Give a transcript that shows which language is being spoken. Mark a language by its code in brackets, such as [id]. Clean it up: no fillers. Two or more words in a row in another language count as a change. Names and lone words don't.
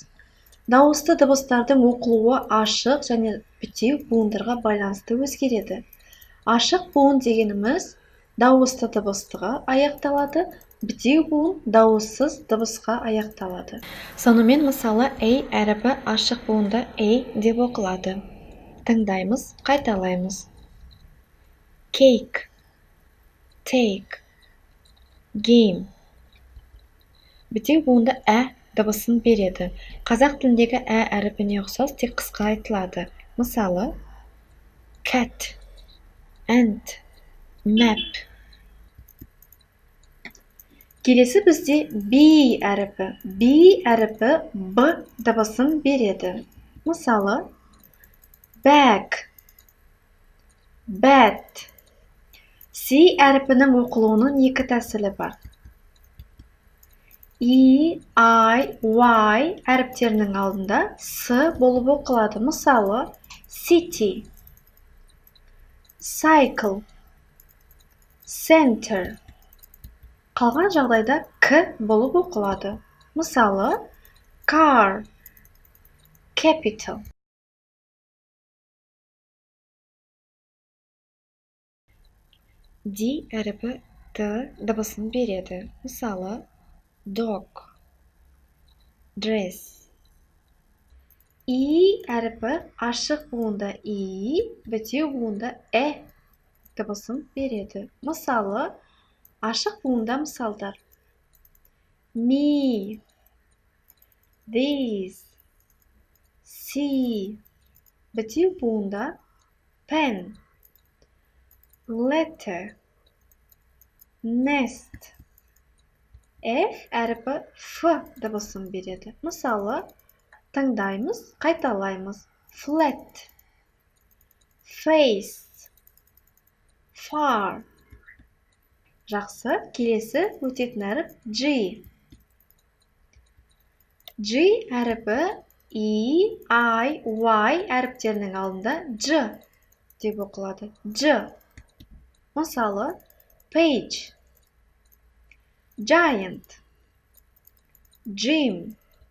[kk] Дауысты дыбыстардың оқылуы ашық және бітеу буындарға байланысты өзгереді. Ашық буын дегеніміз дауысты дыбыстыға аяқталады, бітеу буын дауыссыз дыбысқа аяқталады. Сонымен мысалы A әріпі ашық буында A деп оқылады. Тыңдаймыз, қайталаймыз. [en] Cake, take, game. [kk] Бітеу буында ә дыбысын береді. Қазақ тіліндегі ә әріпіне ұқсас, тек қысқа айтылады. [en] Мысалы, cat, ant, map. [kk] Келесі бізде B әріпі. B әріпі Б дыбысын береді. [en] Мысалы, bag, bat. [kk] C әріпінің оқылуының екі тәсілі бар. E, I, Y әріптерінің алдында С болып оқылады. Мысалы, [en] city, cycle, center. [kk] Қалған жағдайда К болып оқылады. [en] Мысалы, car, capital. [kk] D әріпі Т дыбысын береді. [en] Мысалы, dog, dress. [kk] И әріпі ашық буында И, бітеу буында Ә дыбысын береді. Мысалы, ашық буында мысалдар. [en] Me, this, see. [kk] Бітеу буында [en] pen, letter, nest. [kk] F әріпі Ф дыбысын береді. Мысалы, тыңдаймыз, қайталаймыз. [en] Flat, face, far. [kk] Жақсы, келесі өтетін әріп G. G әріпі E, I, Y әріптерінің алдында Ж деп оқылады. Ж. [en] Мысалы, page, giant, gym.